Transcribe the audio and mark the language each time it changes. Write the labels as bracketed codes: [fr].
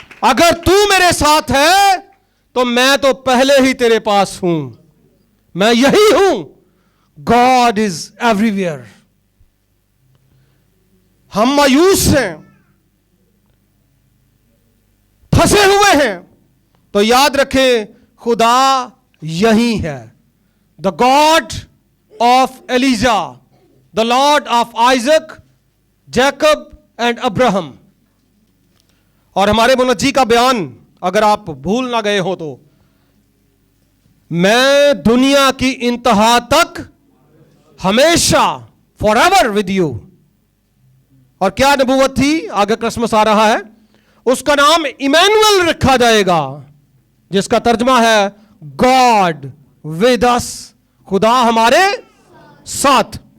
[ur] اگر تو میرے ساتھ ہے تو میں تو پہلے ہی تیرے پاس ہوں, میں یہی ہوں. [en] God is everywhere. [ur] ہم مایوس ہیں, پھنسے ہوئے ہیں, تو یاد رکھیں خدا یہی ہے. [en] The God of Elijah, the Lord of Isaac, Jacob and Abraham. [ur] اور ہمارے منجی کا بیان اگر آپ بھول نہ گئے ہو تو, میں دنیا کی انتہا تک ہمیشہ [en] forever with you. [ur] اور کیا نبوت تھی؟ آگے کرسمس آ رہا ہے, اس کا نام ایمینوئل رکھا جائے گا, جس کا ترجمہ ہے [en] God with us, [ur] خدا ہمارے ساتھ.